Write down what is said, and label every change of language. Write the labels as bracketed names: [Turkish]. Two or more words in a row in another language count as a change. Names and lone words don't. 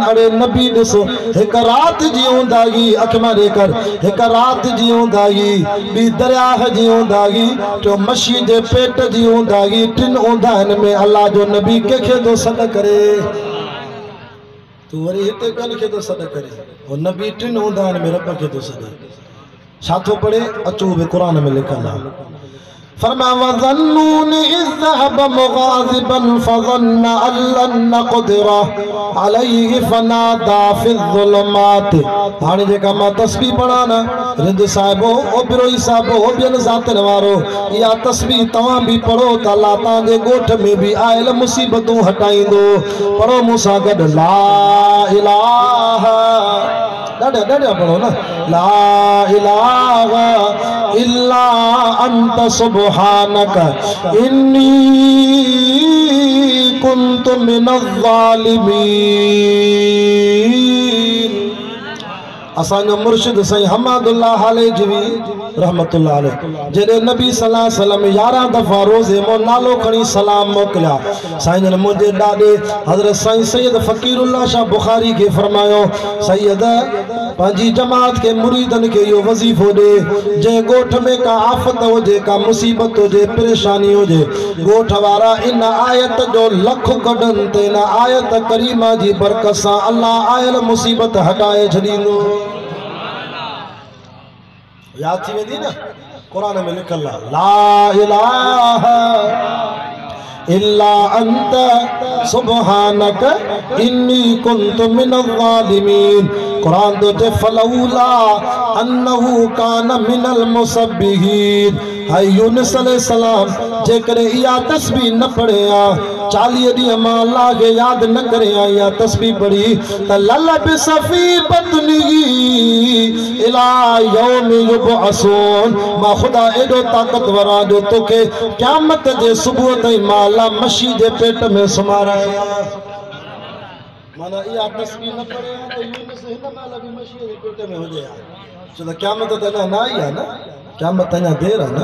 [Sindhi] अड़े नबी ॾिसो, हिकु राति जी ऊंदागी अख मां ॾेकर, हिकु राति जी ऊंदागी, ॿी दरियाह जी ऊंदागी, टियों मच्छी जे पेट जी ऊंदागी, टिन ऊंदाहिनि में अलाह जो नबी कंहिंखे थो सॾ करे? तू वरी हिते कंहिंखे थो सॾ करे? वो नबी टिन ऊंदाहिनि में रब खे थो सॾे। छा थो पढ़े? अचो बि क़ुरान में लिखल आहे। [Arabic] फरमा وذا النون إذ ذهب مغاضبا فظن أن لن نقدر عليه فنادى في الظلمات. [Sindhi] हाणे जेका मां तस्बीह पढ़ा न, रिंद साहिबो, ओबिरोई साहिबो, ॿियनि ज़ातियुनि वारो, इहा तस्बीह तव्हां बि पढ़ो त अल्लाह तव्हांजे ॻोठ में बि आयल मुसीबतूं हटाईंदो। पढ़ो मूंसां गॾु [Arabic] لا إله, [Sindhi] ॾाढा ॾाढा पढ़ो न, [Arabic] لا إله إلا أنت سبحانك إني كنت من الظالمين. [Sindhi] असांजो मुर्शिद साईं हमादुल्लाह हालेजवी [Arabic] رحمة الله عليه [Sindhi] जॾहिं नबी [Arabic] صلى الله عليه وسلم [Sindhi] 11 दफ़ा रोज़े मो नालो खणी सलाम मोकिलिया, साईं जन मुंहिंजे ॾाॾे हज़रत साईं सैयद फ़कीरुल्लाह शाह बुखारी खे फरमायो, सैयद पंहिंजी जमात के मुरीदनि खे इहो वज़ीफ़ो ॾे, जंहिं ॻोठ में का आफ़त हुजे, का मुसीबत हुजे, परेशानी हुजे, ॻोठ वारा इन आयत जो लख कढनि त इन आयत करीमा जी बरकत सां अल्लाह आयल मुसीबत हटाए छॾींदो। याद थी वेंदी न, कुरान में लिखल आहे [Arabic] لا إله إلا أنت سبحانك إني كنت من الظالمين. कुरान [Sindhi] तो ते [Arabic] فلولا أنه كان من المسبحين. [Sindhi] हाय यूनुस अलैहिस्सलाम जेकरे इहा तस्बीह न पढ़े आ, 40 ॾींहं मां अल्लाह खे यादि न करे आ, इहा तस्बीह पढ़ी त [Arabic] للبث في بطنه إلى يوم يبعثون. [Sindhi] मां ख़ुदा एॾो ताक़तवर आ जो तोखे क़यामत जे सुबुह ताईं मां अल्लाह मच्छी जे पेट में सुम्हाराया। माना इहा तस्बीह न पढ़े आ त यूनुस हिन महिल बि मच्छी जे पेट में हुजे आ, छो त क़यामत त अञा न आई आहे न, क़यामत अञा देर आहे न।